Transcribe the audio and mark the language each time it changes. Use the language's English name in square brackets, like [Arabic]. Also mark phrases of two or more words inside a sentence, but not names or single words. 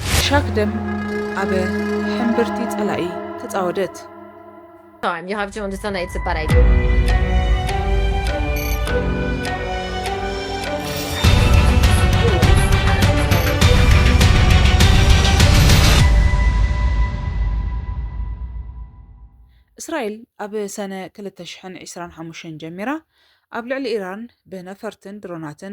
[Tigrinya] ሻክደም ኣብ ሕምብርቲ ጸላኢ ተጻወደት። [English] Time. You have to understand that it's a bad idea. [Tigrinya] እስራኤል ኣብ ሰነ 2025 ጀሚራ ኣብ ልዕሊ ኢራን ብነፈርትን ድሮናትን